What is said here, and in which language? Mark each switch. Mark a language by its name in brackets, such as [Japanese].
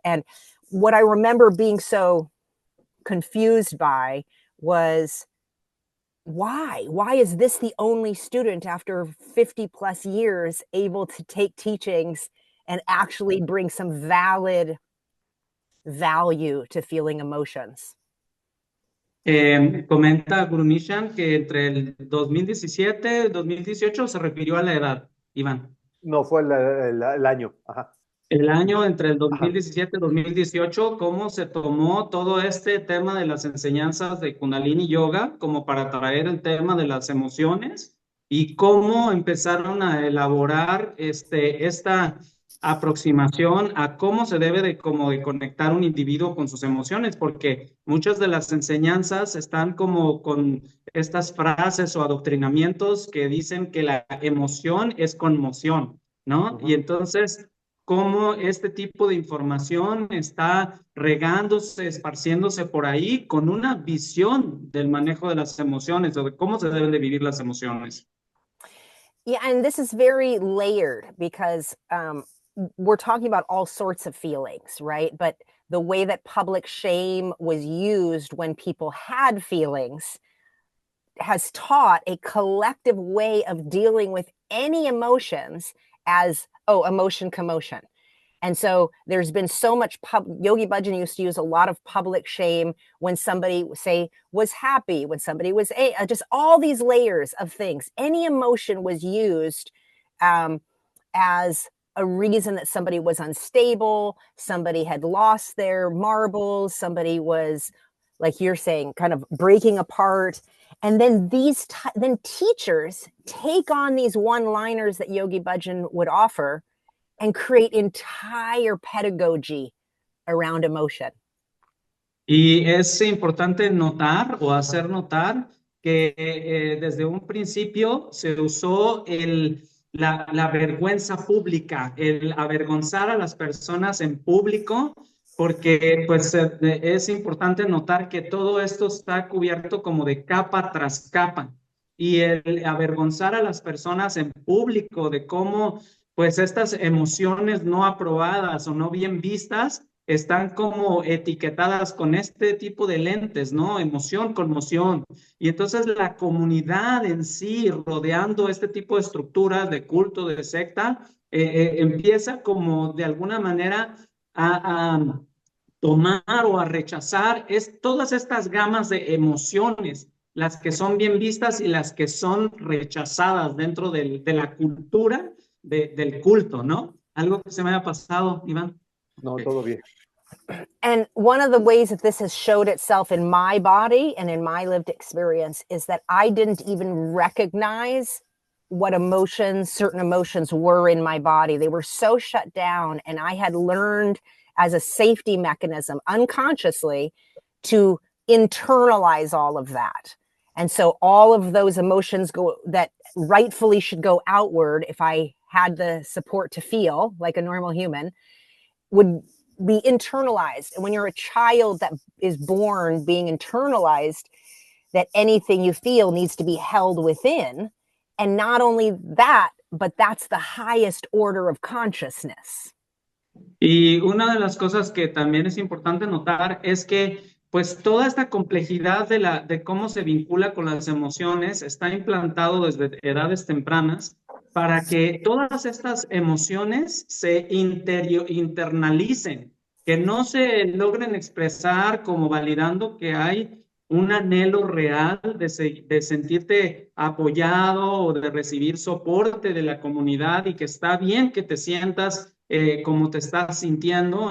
[English] And what I remember being so confused by was, why is this the only student after 50 plus years able to take teachings and actually bring some valid value to feeling emotions? [Spanish] Comenta Guru Nishan que entre el 2017 y 2018 se refirió a la edad, Iván. No, fue el año. Ajá. El año entre el 2017 y 2018, cómo se tomó todo este tema de las enseñanzas de Kundalini Yoga como para traer el tema de las emociones y cómo empezaron a elaborar esta aproximación a cómo se debe de conectar un individuo con sus emociones, porque muchas de las enseñanzas están como con estas frases o adoctrinamientos que dicen que la emoción es conmoción, ¿no? Y entonces cómo este tipo de información está regándose, esparciéndose por ahí con una visión del manejo de las emociones o de cómo se deben de vivir las emociones. [English] Yeah, and this is very layered because we're talking about all sorts of feelings, right? But the way that public shame was used when people had feelings has taught a collective way of dealing with any emotions as, oh, emotion, commotion. And so there's been so much Yogi Bhajan used to use a lot of public shame when somebody, say, was happy, when somebody was just all these layers of things. Any emotion was used as a reason that somebody was unstable, somebody had lost their marbles, somebody was, like you're saying, kind of breaking apart. And then then teachers take on these one-liners that Yogi Bhajan would offer and create entire pedagogy around emotion. [Spanish] Y es importante notar o hacer notar que desde un principio se usó la vergüenza pública, el avergonzar a las personas en público, porque pues es importante notar que todo esto está cubierto como de capa tras capa, y el avergonzar a las personas en público de cómo pues estas emociones no aprobadas o no bien vistas están como etiquetadas con este tipo de lentes, ¿no? Emoción, conmoción. Y entonces la comunidad en sí, rodeando este tipo de estructuras de culto, de secta, empieza como de alguna manera a tomar o a rechazar todas estas gamas de emociones, las que son bien vistas y las que son rechazadas dentro de la cultura del culto, ¿no? Algo que se me haya pasado, Iván. No, todo bien. [English] And one of the ways that this has showed itself in my body and in my lived experience is that I didn't even recognize what certain emotions were in my body. They were so shut down, and I had learned as a safety mechanism unconsciously to internalize all of that. And so all of those emotions that rightfully should go outward, if I had the support to feel like a normal human, would be internalized. And when you're a child that is born being internalized, that anything you feel needs to be held within. And not only that, but that's the highest order of consciousness. [Spanish] Y una de las cosas que también es importante notar es que pues toda esta complejidad de cómo se vincula con las emociones está implantado desde edades tempranas para que todas estas emociones se internalicen, que no se logren expresar como validando que hay un anhelo real de sentirte apoyado o de recibir soporte de la comunidad, y que está bien que te sientas como te estás sintiendo.